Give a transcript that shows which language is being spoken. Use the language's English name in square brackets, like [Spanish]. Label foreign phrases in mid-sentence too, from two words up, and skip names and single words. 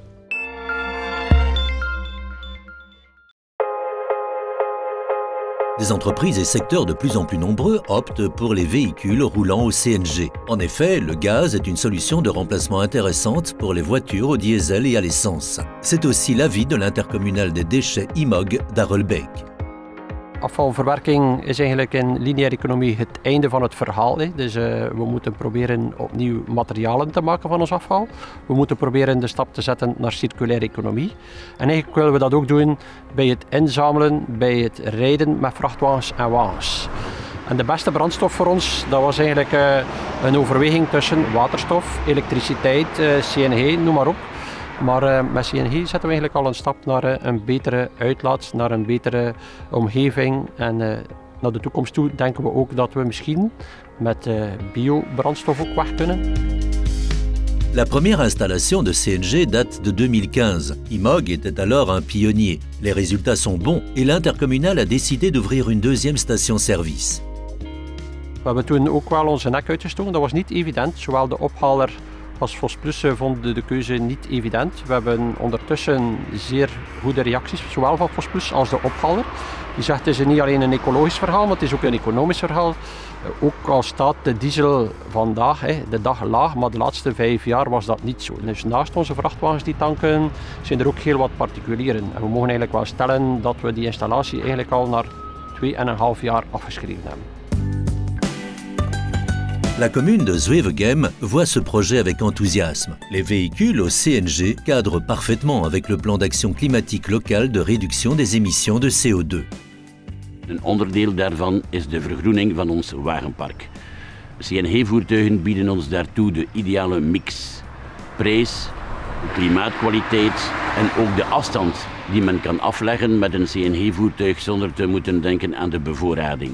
[French] Des entreprises et secteurs de plus en plus nombreux optent pour les véhicules roulant au CNG. En effet, le gaz est une solution de remplacement intéressante pour les voitures au diesel et à l'essence. C'est aussi l'avis de l'intercommunal des déchets IMOG d'Arrelbeek. [Dutch] Afvalverwerking is eigenlijk in lineaire economie het einde van het verhaal. Dus we moeten proberen opnieuw materialen te maken van ons afval. We moeten proberen de stap te zetten naar circulaire economie. En eigenlijk willen we dat ook doen bij het inzamelen, bij het rijden met vrachtwagens en wagens. En de beste brandstof voor ons, dat was eigenlijk een overweging tussen waterstof, elektriciteit, CNG, noem maar op. Maar met CNG zetten we eigenlijk al een stap naar een betere uitlaat, naar een betere omgeving. En naar de toekomst toe denken we ook dat we misschien met biobrandstof ook weg kunnen. [French] La première installation de CNG date de 2015. IMOG était alors un pionnier. Les résultats sont bons et l'intercommunal a décidé d'ouvrir une deuxième station-service. [Dutch] We hebben toen ook wel onze nek uitgestoken. Dat was niet evident, zowel de ophaler als Vosplus vonden de keuze niet evident. We hebben ondertussen zeer goede reacties, zowel van Vosplus als de ophaler. Die zegt het is niet alleen een ecologisch verhaal, maar het is ook een economisch verhaal. Ook al staat de diesel vandaag, de dag laag, maar de laatste 5 jaar was dat niet zo. Dus naast onze vrachtwagens die tanken, zijn er ook heel wat particulieren. En we mogen eigenlijk wel stellen dat we die installatie eigenlijk al na 2,5 jaar afgeschreven hebben. [French] La commune de Zwevegem voit ce projet avec enthousiasme. Les véhicules au CNG cadrent parfaitement avec le plan d'action climatique local de réduction des émissions de CO2. [Dutch] Een onderdeel daarvan is de vergroening van ons wagenpark. CNG-voertuigen bieden ons daartoe de ideale mix. Prijs, klimaatkwaliteit en ook de afstand die men kan afleggen met een CNG-voertuig zonder te moeten denken aan de bevoorrading.